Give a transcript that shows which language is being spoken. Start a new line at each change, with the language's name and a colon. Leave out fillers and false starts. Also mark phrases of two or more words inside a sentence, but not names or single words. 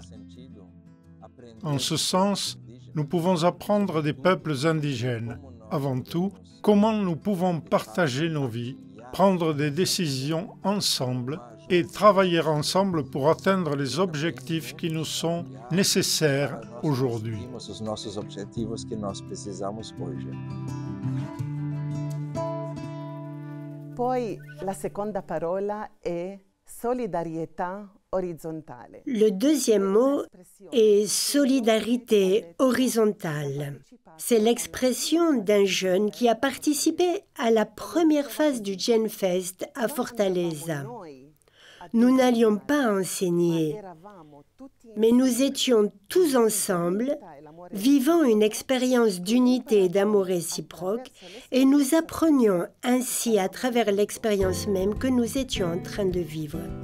French: En ce sens, nous pouvons apprendre des peuples indigènes. Avant tout, comment nous pouvons partager nos vies, prendre des décisions ensemble et travailler ensemble pour atteindre les objectifs qui nous sont nécessaires aujourd'hui.
Italian: Poi la seconda parola è solidarietà orizzontale.
French: Le deuxième mot est solidarité horizontale. C'est l'expression d'un jeune qui a participé à la première phase du GenFest à Fortaleza. Nous n'allions pas enseigner, mais nous étions tous ensemble, vivant une expérience d'unité et d'amour réciproque, et nous apprenions ainsi à travers l'expérience même que nous étions en train de vivre.